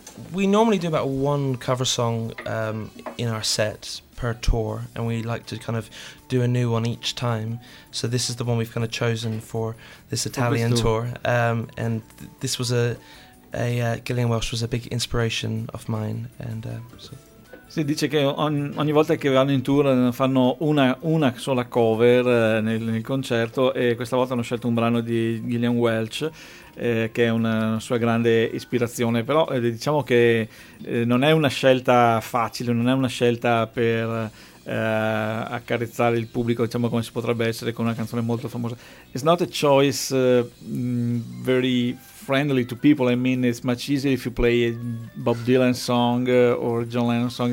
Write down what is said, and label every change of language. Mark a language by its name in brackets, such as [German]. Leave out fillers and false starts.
[English] We normally do about one cover song in our set per tour, and we like to kind of do a new one each time. So this is the one we've kind of chosen for this Italian tour. And this was Gillian Welch was a big inspiration of mine. And [Italian] si dice che ogni volta che vanno in tour fanno una sola cover nel concerto, e questa volta hanno scelto un brano di Gillian Welch. Che è una sua grande ispirazione, però diciamo che non è una scelta facile, non è una scelta per accarezzare il pubblico, diciamo, come si potrebbe essere con una canzone molto famosa. [English] It's not a choice very friendly to people. I mean, it's much easier if you play a Bob Dylan song or John Lennon song.